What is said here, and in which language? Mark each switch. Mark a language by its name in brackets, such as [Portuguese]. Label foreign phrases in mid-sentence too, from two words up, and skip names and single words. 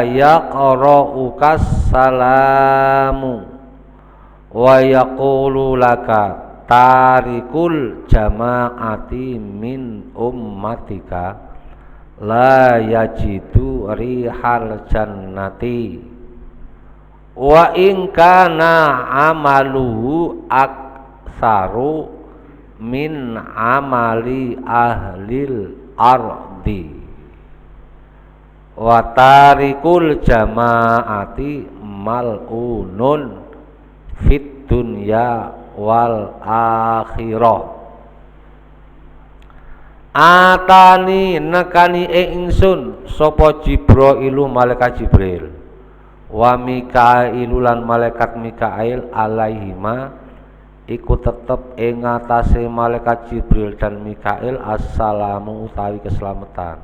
[Arabic] يقرئك السلام ويقول لك تارك الجماعة من أمتك لا يجد ريح الجنة وإن كان عمله أكثر من عمل أهل الأرض وتارك الجماعة ملعون في الدنيا والآخرة. [Javanese] Atani nekani ingsun sapa Jibrailu malaikat Jibril wa Mikailu lan malaikat Mikail alaihima iku tetep ing atase malaikat Jibril dan Mikail assalamu utawi keselamatan.